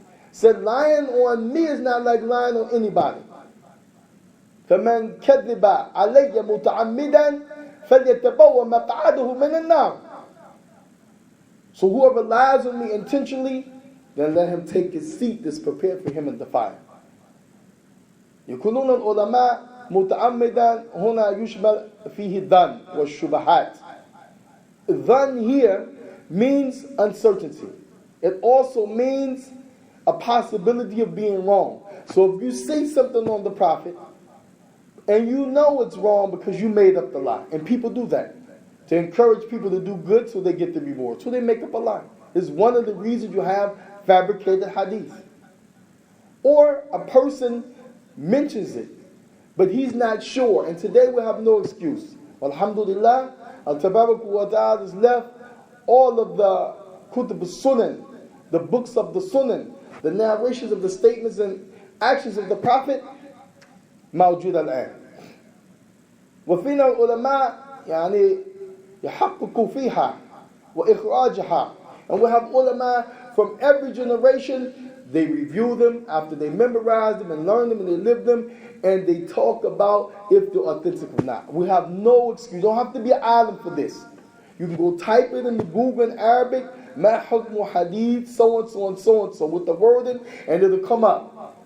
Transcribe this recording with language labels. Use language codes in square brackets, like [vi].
[en] Said, lying on me is not like lying on anybody. [ar] فَمَنْ كَذِبَ عَلَيَّ مُتَعَمِّدًا فَلْيَتَبَوَّ مَقْعَدَهُ مِنَ النَّارِ. [en] So whoever lies on me intentionally, then let him take his seat that's prepared for him in the fire. [ar] يقولون العلماء متعمدا هنا يشمل فيه الظن والشبهات. [en] Dhan here means uncertainty. It also means a possibility of being wrong. So if you say something on the Prophet, and you know it's wrong because you made up the lie. And people do that to encourage people to do good so they get the reward. So they make up a lie. It's one of the reasons you have fabricated hadith. Or a person mentions it, but he's not sure. And today we have no excuse. Alhamdulillah, Al-Tabarak wa Ta'ala has left all of the Kutub al-Sunan, the books of the Sunan, the narrations of the statements and actions of the Prophet, [ar] موجود الآن. وفينا العلماء يعني يحققوا فيها وإخراجها. [en] And we have ulama from every generation. They review them after they memorize them and learn them and they live them, and they talk about if they're authentic or not. We have no excuse. You don't have to be an alim for this. You can go type it in the Google in Arabic, [ar] ma hukmu hadith, [en] so and so and so and so, with the wording, and it'll come up.